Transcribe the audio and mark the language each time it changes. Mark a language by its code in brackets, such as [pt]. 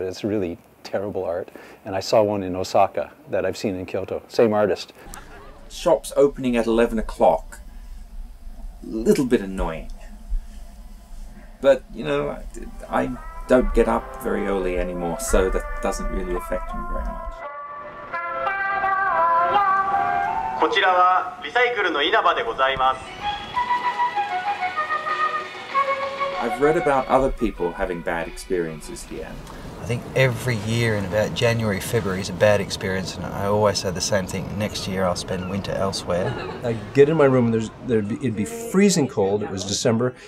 [en] It's really terrible art. And I saw one in Osaka that I've seen in Kyoto. Same artist. Shops opening at 11 o'clock. A little bit annoying. But, you know, I don't get up very early anymore, so that doesn't really affect me very much. [ja] こちらはリサイクルの稲葉でございます。 [en] I've read about other people having bad experiences here. I think every year in about January, February is a bad experience, and I always say the same thing. Next year I'll spend winter elsewhere. I get in my room and it'd be freezing cold. It was December.